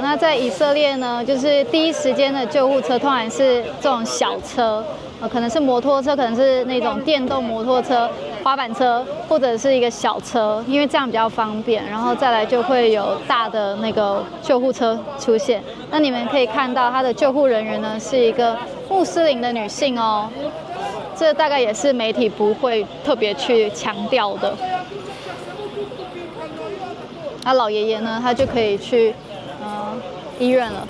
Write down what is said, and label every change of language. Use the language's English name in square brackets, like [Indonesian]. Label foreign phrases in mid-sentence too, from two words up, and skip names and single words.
[Chinese] 那在以色列呢，就是第一時間的救護車通常是這種小車，可能是摩托車，可能是那種電動摩托車、滑板車，或者是一個小車，因為這樣比較方便。然後再來就會有大的那個救護車出現。那你们可以看到，他的救護人員呢是一個穆斯林的女性哦。這大概也是媒體不會特別去強調的。他老爺爺呢，他就可以去醫院了。